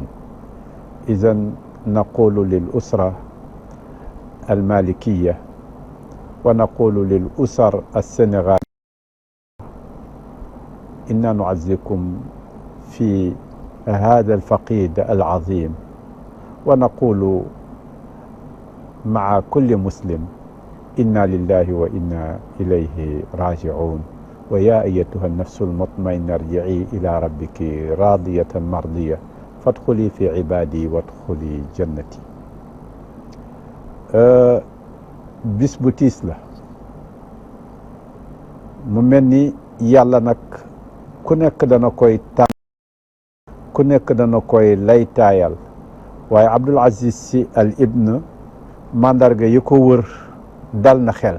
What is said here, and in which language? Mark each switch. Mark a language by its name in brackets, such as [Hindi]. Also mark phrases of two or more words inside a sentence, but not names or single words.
[Arabic] إذن نقول للأسرة المالكية ونقول للأسر السنغالية إنا نعزيكم في هذا الفقيد العظيم، ونقول مع كل مسلم إنا لله وإنا إليه راجعون. ويا أيتها النفس المطمئنة ارجعي إلى ربك راضية مرضية فادخلي في عبادي وادخلي جنتي. [Wolof] bis bu tiis la mu mel ni yàlla nag ku nekk dana koy tànn, ku nekk dana koy laytaayal, waaye Abdul Aziz Sy al ibn mandarga yi ko wër dal na xel.